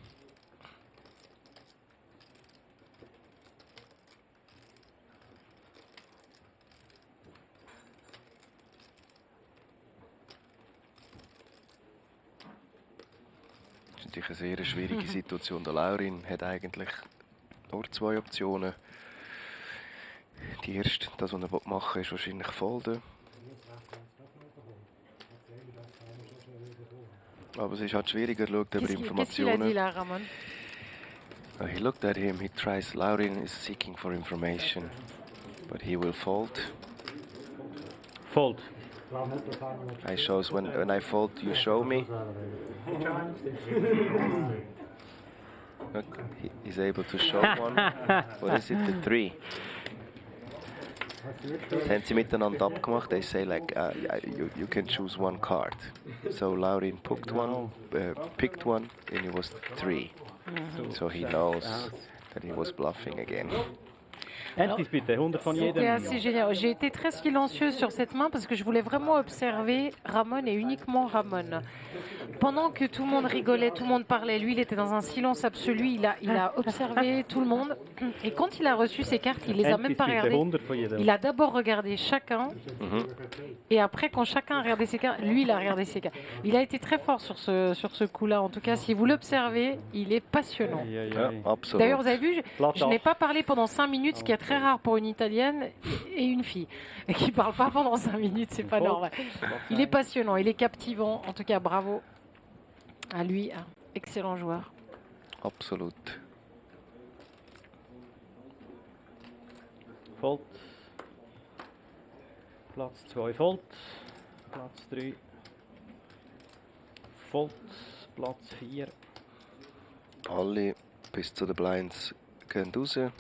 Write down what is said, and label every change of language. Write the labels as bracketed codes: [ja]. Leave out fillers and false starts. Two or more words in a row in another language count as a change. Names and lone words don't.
[de] Das ist natürlich eine sehr schwierige Situation. Der Laurin hat eigentlich nur 2 Optionen. Die erste, das was er machen will, ist wahrscheinlich folgen. Aber es ist halt schwieriger, schaut über Informationen. [en] He looked at him, he tries, Laurin is seeking for information, but he will fold. Fold. I shows when I fold, you show me. Look, he's able to show one. What is it, the 3? [de] Das haben sie miteinander abgemacht. [en] They say like you can choose one card. So Laurin picked one, and it was 3. So he knows that he was bluffing again. [de] Entis bitte, 100 von jedem. [fr] C'était assez génial. J'ai été très silencieuse sur cette main parce que je voulais vraiment observer Ramon et uniquement Ramon. Pendant que tout le monde rigolait, tout le monde parlait, lui il était dans un silence absolu, il a observé tout le monde. Et quand il a reçu ses cartes, il les a même pas regardées. Il a d'abord regardé chacun et après quand chacun a regardé ses cartes, lui il a regardé ses cartes. Il a été très fort sur ce coup-là. En tout cas, si vous l'observez, il est passionnant. D'ailleurs, vous avez vu, je n'ai pas parlé pendant 5 minutes, ce qui est très rare pour une Italienne et une fille. Et qui ne parle pas pendant 5 minutes, c'est pas normal. Il est passionnant, il est captivant. En tout cas, bravo à lui, un excellent joueur. [de] Absolut. Fold. Platz 2 Fold. Platz 3 Fold. Platz 4. Alle bis zu den Blinds gehen raus.